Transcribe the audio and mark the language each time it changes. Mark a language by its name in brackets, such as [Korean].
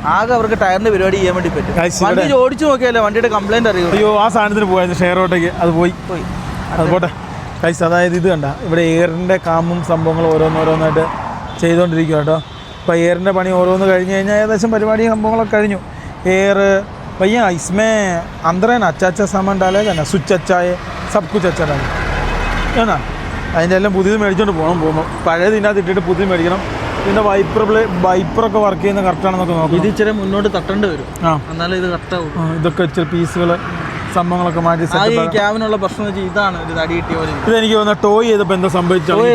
[Malayalam] ആകെ അവർക്ക് ടയറിന്റെ പരിപാടി ചെയ്യാൻ വേണ്ടി പറ്റും. വണ്ടി ഓടിച്ചു നോക്കിയാലേ വണ്ടിയുടെ കംപ്ലൈന്റ് അറിയൂ. അയ്യോ, ആ സാധനത്തിന് പോയത് ഷെയർ ഓട്ടോയ്ക്ക് അത് പോയി അത് പോട്ടെ കൈസ്. അതായത് ഇത് കണ്ട, ഇവിടെ എയറിൻ്റെ കാമും സംഭവങ്ങളും ഓരോന്നോരോന്നായിട്ട് ചെയ്തുകൊണ്ടിരിക്കുക കേട്ടോ. അപ്പോൾ എയറിൻ്റെ പണി ഓരോന്ന് കഴിഞ്ഞ് കഴിഞ്ഞാൽ ഏകദേശം പരിപാടി സംഭവങ്ങളൊക്കെ കഴിഞ്ഞു. [Hindi] എയർ भैया इसमें अंदर है ना अच्छा सामान डालेगा ना, स्विच अच्छा है, सब कुछ अच्छा डालेगा है ना. [Malayalam] അതിൻ്റെ എല്ലാം പുതിയത് മേടിച്ചുകൊണ്ട് പോകുമ്പോൾ പഴയത് ഇതിനകത്ത് ഇട്ടിട്ട് പുതിയത് മേടിക്കണം. പിന്നെ വൈപ്പറൊക്കെ വർക്ക് ചെയ്യുന്ന കറക്റ്റാണെന്നൊക്കെ നോക്കാം. ഇത് ഇച്ചിരി മുന്നോട്ട് തട്ടേണ്ടി വരും, എന്നാലും ഇത് കറക്റ്റാവും. ഇതൊക്കെ ഇച്ചിരി പീസുകൾ സംഭവങ്ങളൊക്കെ മാറ്റി ക്യാബിനുള്ള പ്രശ്നം വെച്ചാൽ ഇതാണ് ഇത് അടി കിട്ടിയ പോലെ. ഇതെനിക്ക് തോന്നുന്നു ടോയ് ചെയ്തപ്പോൾ എന്താ സംഭവിച്ചത്,